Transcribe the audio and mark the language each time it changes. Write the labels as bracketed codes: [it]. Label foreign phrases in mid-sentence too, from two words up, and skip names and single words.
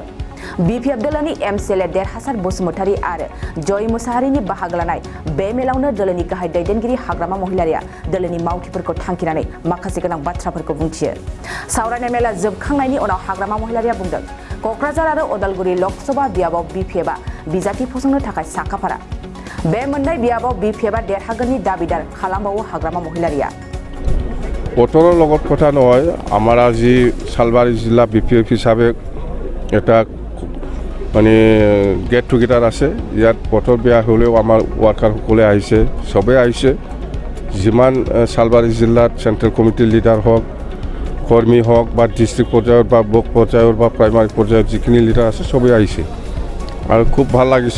[brx] बिपिएफ दोलोनि एमसिएलए देरहासार बसुमतारी आरो जय मुसाहारिनि बाहागो लानाय बे मेलावनो दोलोनि गाहाय दैदेनगिरि हाग्रामा महिलारिया दोलोनि मावथिफोरखौ थांखिनानै माखासे गोनां बाथ्राफोरखौ बुंथियो। सावरायनाय मेला जोबखांनायनि उनाव हाग्रामा महिलारिया बुंदों, क'क्राझार आरो उदालगुरि लोकसभा बियाबाव बिपिएफआ बिजाथि फसंनो थाखाय साखाफारा। बे मोननै बियाबाव बिपिएफआ देरहागोननि दाबिदार खालामबावो हाग्रामा महिलारिया। [as] বতৰৰ লগত কথা নহয়, আমাৰ আজি সালবাৰী জিলা বিপিএফ হিচাপে এটা মানে [en] get together [as] আছে। ইয়াত বতৰ বেয়া হ'লেও আমাৰ ৱাৰ্কাৰসকলে আহিছে, চবেই আহিছে। যিমান সালবাৰী জিলাত [en] central committee [as] লিডাৰ হওক, কৰ্মী হওক বা ডিষ্ট্ৰিক্ট পৰ্যায়ৰ বা ব্লক পৰ্যায়ৰ বা প্ৰাইমাৰী পৰ্যায়ৰ যিখিনি লিডাৰ আছে চবেই আহিছে আৰু খুব ভাল লাগিছে।